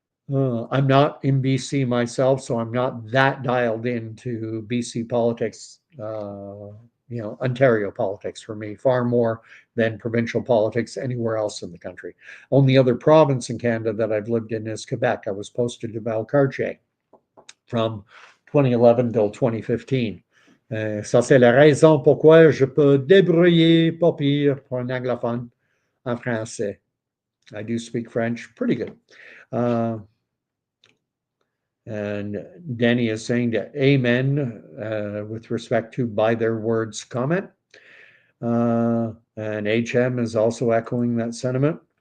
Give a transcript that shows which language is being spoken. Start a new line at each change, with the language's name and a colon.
English: I'm not in BC myself, so I'm not that dialed into BC politics, Ontario politics for me, far more than provincial politics anywhere else in the country. Only other province in Canada that I've lived in is Quebec. I was posted to Valcartier from 2011 till 2015.
French: Ça, c'est la raison pourquoi je peux débrouiller pas pire pour un anglophone en français.
English: I do speak French pretty good. And Danny is saying that amen with respect to by their words comment. And HM is also echoing that sentiment.